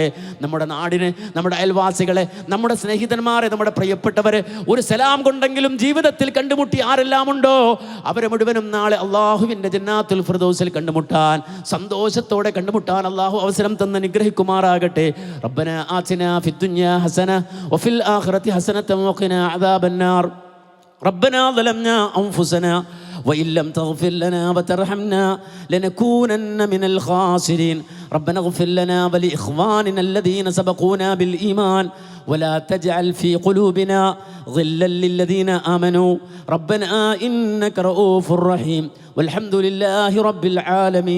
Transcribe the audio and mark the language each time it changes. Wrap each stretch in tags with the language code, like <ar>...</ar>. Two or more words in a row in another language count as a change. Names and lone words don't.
<ml>നമ്മുടെ നാടിനെ, നമ്മുടെ അയൽവാസികളെ, നമ്മുടെ സ്നേഹിതന്മാരെ, നമ്മുടെ പ്രിയപ്പെട്ടവരെ ഒരു സലാം കൊണ്ടെങ്കിലും ജീവിതത്തിൽ കണ്ടുമുട്ടി ആരെല്ലാം ഉണ്ടോ അവരെ മുഴുവനും നാളെ അല്ലാഹുവിൻ്റെ ജന്നാത്തുൽ ഫിർദൗസിൽ കണ്ടുമുട്ടാൻ, സന്തോഷത്തോടെ കണ്ടുമുട്ടാൻ അല്ലാഹു അവസരം തന്ന് അനുഗ്രഹിക്കുമാറാകട്ടെ.</ml> <ar>ربنا آتنا في الدنيا حسنة وفي الآخرة حسنة وقنا عذاب النار. ربنا ظلمنا أنفسنا وإن لم تغفر لنا وترحمنا لنكونن من الخاسرين. ربنا اغفر لنا ولإخواننا الذين سبقونا بالإيمان ولا تجعل في قلوبنا غلا للذين آمنوا ربنا إنك رؤوف رحيم والحمد لله رب العالمين.</ar>